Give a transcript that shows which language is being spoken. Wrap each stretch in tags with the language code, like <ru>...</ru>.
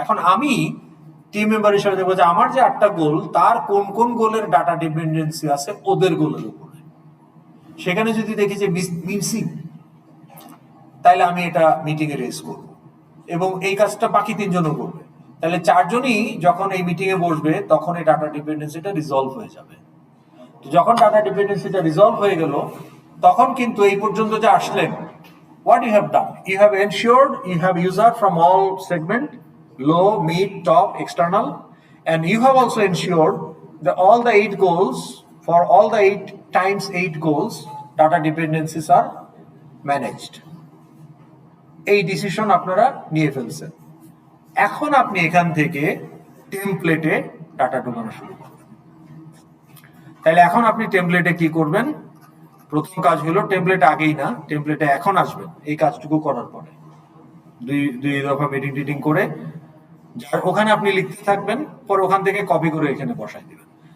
<bn>এখন আমি team member হিসেবে দেখবো যে আমার যে 8টা গোল তার কোন কোন গোলের ডাটা ডিপেন্ডেন্সি আছে ওদের গোলের উপরে। সেখানে যদি দেখি যে মিসিং, তাহলে আমি এটা মিটিং এ রেজ করবো এবং এই কাজটা বাকি 3জনও করবে। তাহলে 4জনই যখন এই মিটিং এ বসবে তখন এই ডাটা ডিপেন্ডেন্সিটা রিজলভ হয়ে যাবে। তো যখন ডাটা ডিপেন্ডেন্সিটা রিজলভ হয়ে গেল, তখন কিন্তু এই পর্যন্ত যে আসলেন,</bn> <en>what you have done, you have ensured you have user from all segment, low, mid, top, external, and you have also ensured that all the 8 goals, for all the 8 times 8 goals, data dependencies are managed.</en> <bn>এই decision আপনারা নিয়ে ফেলছেন। এখন আপনি এখান থেকে টেমপ্লেটে data ঢোকানো শুরু করবেন। তাহলে এখন আপনি টেমপ্লেটে কি করবেন? প্রথম কাজ হলো, টেমপ্লেটে আগেই না, টেমপ্লেটে এখন আসবেন। এই কাজটুকু করার পরে দুই দফা মিটিং করে যার ওখানে আপনি লিখতে থাকবেন, পরে ওখান থেকে কপি করে এখানে বসাই দিবেন।</bn>